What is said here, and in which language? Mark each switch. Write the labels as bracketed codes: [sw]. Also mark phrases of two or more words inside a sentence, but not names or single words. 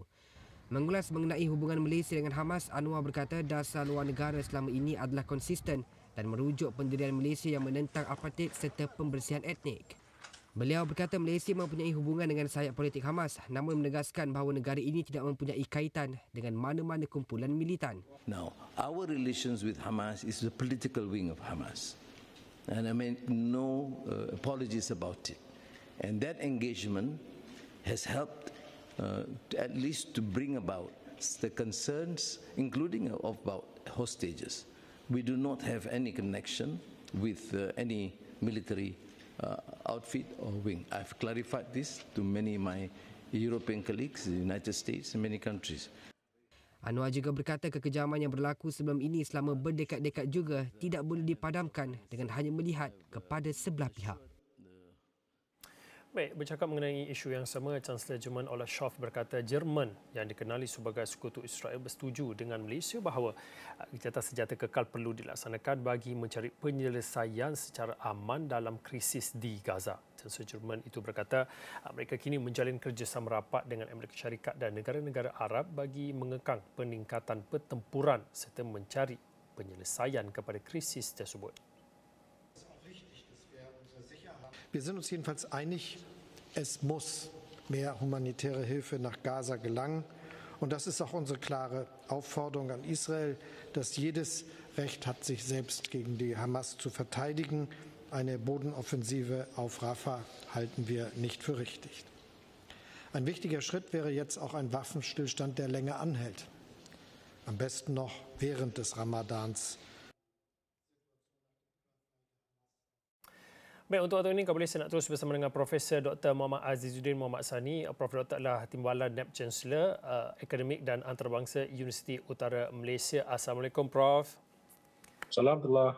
[ms] Mengulas mengenai hubungan Malaysia dengan Hamas, Anwar berkata dasar luar negara selama ini adalah konsisten dan merujuk pendirian Malaysia yang menentang apartheid serta pembersihan etnik. Beliau berkata Malaysia mempunyai hubungan dengan sayap politik Hamas, namun menegaskan bahawa negara ini tidak mempunyai kaitan dengan mana-mana kumpulan militan. [en] Now, our relations with Hamas is the political wing of Hamas. And I make no apologies about it. And that engagement has helped at least to bring about the concerns, including about hostages. We do not have any connection with any military outfit or wing. I've clarified this to many of my European colleagues in the United States and many countries. [ms] Anwar juga berkata kekejaman yang berlaku sebelum ini selama berdekad-dekad juga tidak boleh dipadamkan dengan hanya melihat kepada sebelah pihak. Baik, bercakap mengenai isu yang sama, Chancellor Jerman Olaf Scholz berkata Jerman yang dikenali sebagai sekutu Israel bersetuju dengan Malaysia bahawa gencatan senjata kekal perlu dilaksanakan bagi mencari penyelesaian secara aman dalam krisis di Gaza. Chancellor Jerman itu berkata mereka kini menjalin kerjasama rapat dengan Amerika Syarikat dan negara-negara Arab bagi mengekang peningkatan pertempuran serta mencari penyelesaian kepada krisis tersebut. [de] Wir sind uns jedenfalls einig, es muss mehr humanitäre Hilfe nach Gaza gelangen. Und das ist auch unsere klare Aufforderung an Israel, dass jedes Recht hat, sich selbst gegen die Hamas zu verteidigen. Eine Bodenoffensive auf Rafah halten wir nicht für richtig. Ein wichtiger Schritt wäre jetzt auch ein Waffenstillstand, der länger anhält. Am besten noch während des Ramadans. [ms] Baik, untuk waktu ini kembali saya nak terus bersama dengan Profesor Dr. Muhammad Azizuddin Muhammad Sani. Prof. Dr. adalah Timbalan NAB Chancellor Akademik dan Antarabangsa Universiti Utara Malaysia. Assalamualaikum, Prof. Assalamualaikum.